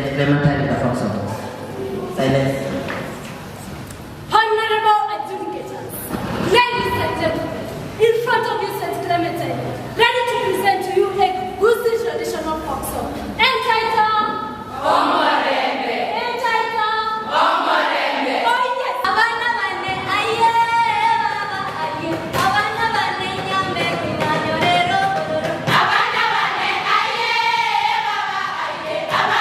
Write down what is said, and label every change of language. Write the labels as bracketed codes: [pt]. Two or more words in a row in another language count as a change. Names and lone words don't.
[en] Clementine with the fork saw. Silence. Honorable adjudicators, ladies and gentlemen, in front of you St. Clementine, ready to present to you a Gusi traditional folk song entitled Omorembe. Entitled Omorembe. Oh yes. [guz] Abana bane aye baba aye. Abana bane nyambe kinanyorero. Abana bane aye baba aye.